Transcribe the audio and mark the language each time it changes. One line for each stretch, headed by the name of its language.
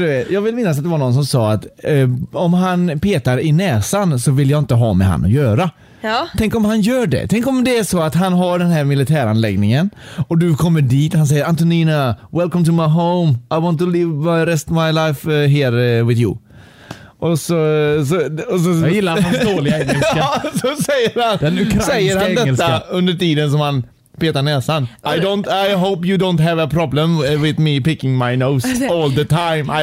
Swedish: Jag vill minnas att det var någon som sa att om han petar i näsan så vill jag inte ha med han att göra. Ja. Tänk om han gör det. Tänk om det är så att han har den här militäranläggningen och du kommer dit och han säger: Antonina,
English: welcome to my home. I want to live the rest of my life here with you.
Swedish: Och så jag gillar hans dåliga engelska. Ja, så säger han detta under tiden som han petar näsan.
English: I hope you don't have a problem with me picking my nose all the time.